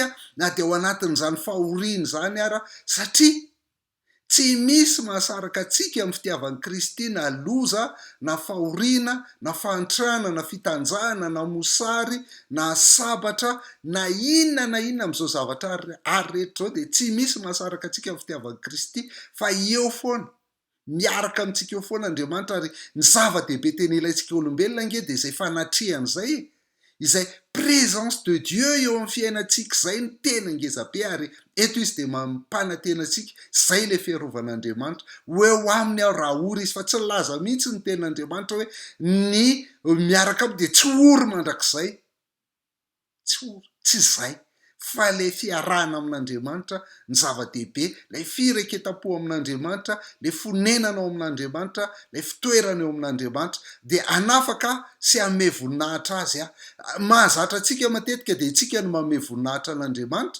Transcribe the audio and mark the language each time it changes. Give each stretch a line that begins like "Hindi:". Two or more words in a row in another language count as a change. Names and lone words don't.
Malagasy: na dia ao anatin'izany fahoriana zany ara, satria tsy misy mahasaraka atsika amin'ny fitiavan'ny Kristy na loza, na fahoriana, na fahantrana, na fitanjahana, na mosary, na sabatra, na inona amin'izao zavatra ary rehetra zao, dia tsy misy mahasaraka atsika amin'ny fitiavan'ny Kristy, fa eo foana, miaraka amintsika eo foana Andriamanitra. Ary ny zava-dehibe tena ilaintsika olombelona nge dia izay fanatrehana izay
French: présence de Dieu
Malagasy: eo amin'ny fiainantsika, izay ny tena ngezabe. Ary eto izy dia mampanantenantsika, izay le fiarovan'Andriamanitra, eo aminy aho raha ory izy, fa tsy laza mihitsy ny ten'Andriamanitra hoe ny miaraka aminy dia tsy ory mandrakizay, tsy zay, fa le fiarahana amin'Andriamanitra ny zava-dehibe, le fireketam-po amin'Andriamanitra, le fonenanao amin'Andriamanitra, le fitoerana eo amin'Andriamanitra, dia anafaka sy ame voninahitra azy mahazatra atsika matetika dia itsika no mame voninahitra an'Andriamanitra.